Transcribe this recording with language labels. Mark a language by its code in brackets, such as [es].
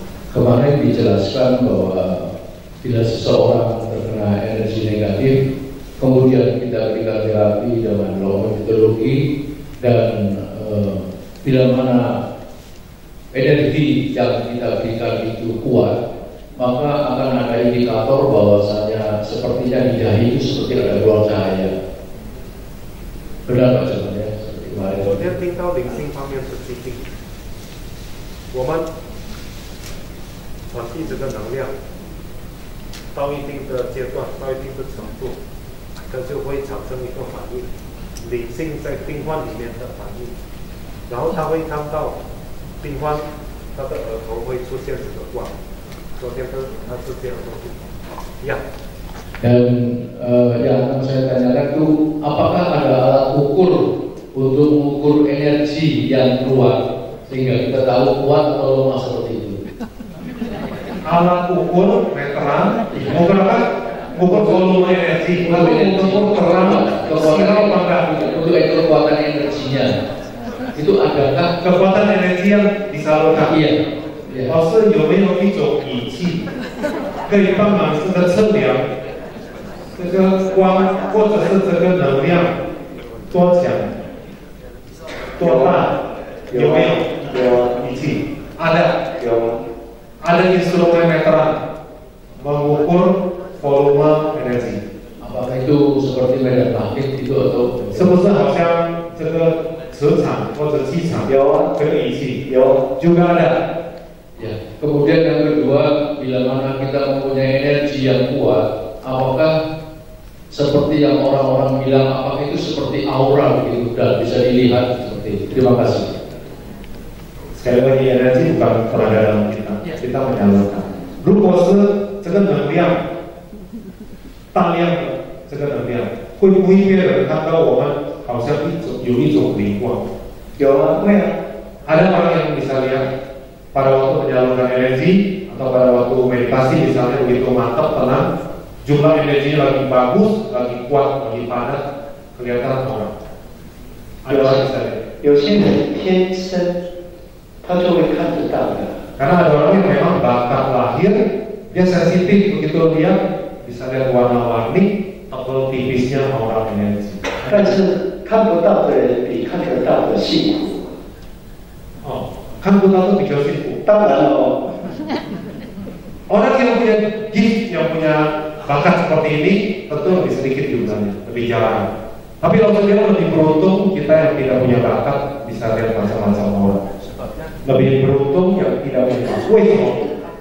[id] Kemarin dijelaskan bahwa bila seseorang terkena energi negatif, kemudian kita berikan terapi dengan law metodologi, dan bila mana energi yang kita berikan itu kuat, maka akan ada indikator bahwasanya sepertinya di dahi itu seperti ada ruang cahaya. Benar Pak Jaman ya? Seperti kemarin. [zh] 昨天听到灵性方面的激励，我们传递这个能量到一定的阶段，到一定的程度，它就会产生一个反应，理性在病患里面的反应，然后他会看到病患他的额头会出现这个光。昨天他是这样说的，呀。 [id] Dan yang akan saya tanyakan itu, apakah ada alat ukur untuk mengukur energi yang keluar sehingga kita tahu kuat atau lemah seperti itu? Alat ukur meteran, ukur apa? Ukur volume energi, ukur terang, kekuatan untuk kekuatan energinya. Itu adakah kekuatan energi yang disalurkan? Iya. [zh] 老师有没有一种仪器可以帮忙这个测量这个光或者是这个能量多强多大？有没有？有仪器？ [id] ada。 [zh] 有。 [id] ada instrumen meteran mengukur volume energi. Apakah itu seperti medan magnet itu atau? [zh] 是不是好像这个磁场或者气场？有这个仪器有 [id] juga ada。 Ya. Kemudian yang kedua, bila mana kita mempunyai energi yang kuat, apakah seperti yang orang-orang bilang, apakah itu seperti aura gitu dan bisa dilihat seperti itu? Terima kasih. Sekali lagi, energi bukan tenaga dalam kita menyalurkan. [zh] 如果是这个能量大量的这个能量，会不会别人看到我们好像有一种灵光？有啊，会啊。 [id] ada orang yang bisa lihat pada waktu menyalurkan energi atau pada waktu meditasi misalnya begitu mantap tenang, jumlah energinya lagi bagus, lagi kuat, lagi padat, kelihatan orang. Ada orang bisa lihat. [zh] 有些人天生他就会看得到的。 [id] Karena ada orang yang memang bakat lahir, dia sensitif begitu lihat, bisa lihat warna-warni atau tipisnya aura energi. [zh] 但是看不到的人比看得到的幸福。哦，看不到 [id] itu [zh] 比较幸福。当然了哦。 [id] Orang yang punya gift, yang punya bakat seperti ini, tentu lebih sedikit jumlahnya, lebih jarang. Tapi kalau dia lebih beruntung, kita yang tidak punya bakat bisa lihat macam-macam orang. Lebih beruntung yang tidak punya bakat.